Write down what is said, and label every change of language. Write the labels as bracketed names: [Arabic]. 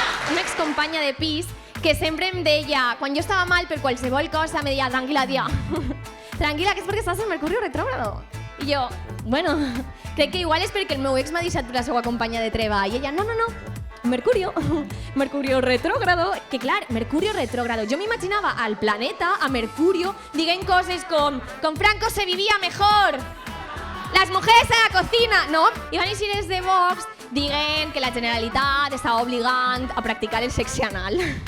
[Catalan] Una excompanya de pis que sempre em deia, quan jo estava mal per qualsevol cosa, me deia, tranquil·la, tia, tranquil·la, que és perquè estàs en Mercuri retrógrado. I jo, bueno, crec que igual és perquè el meu ex m'ha deixat per la seva companya de treball. I ella, no, Mercurio retrógrado, que clar, Mercurio retrógrado. Jo m'imaginava al planeta, a Mercurio, dient coses com [Spanish] con Franco se vivía mejor, las mujeres a la cocina, [Catalan] no? I van eixir els de Vox dient que la Generalitat estava obligant a practicar el sexe anal.